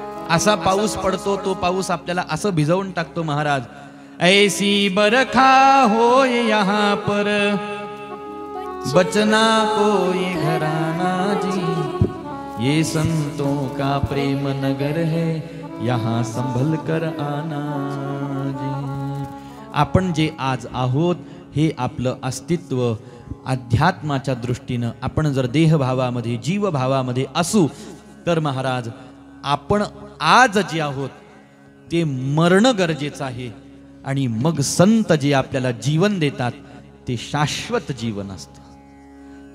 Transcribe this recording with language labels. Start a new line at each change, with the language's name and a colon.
Marathi: असा पाऊस पडतो, तो पाऊस आपल्याला असं भिजवून टाकतो महाराज.
Hindi: ऐसी बरखा होय यहाँ पर, बचना कोई घराना जी, ये संतों का प्रेम नगर है, यहाँ संभल कर आना जी.
Marathi: आपण जे आज आहोत हे आपलं अस्तित्व अध्यात्माच्या दृष्टीनं आपण जर देहभावामध्ये जीवभावामध्ये असू तर महाराज आपण आज जे आहोत ते मरणं गरजेचं आहे. आणि मग संत जे आपल्याला जीवन देतात ते शाश्वत जीवन असतं.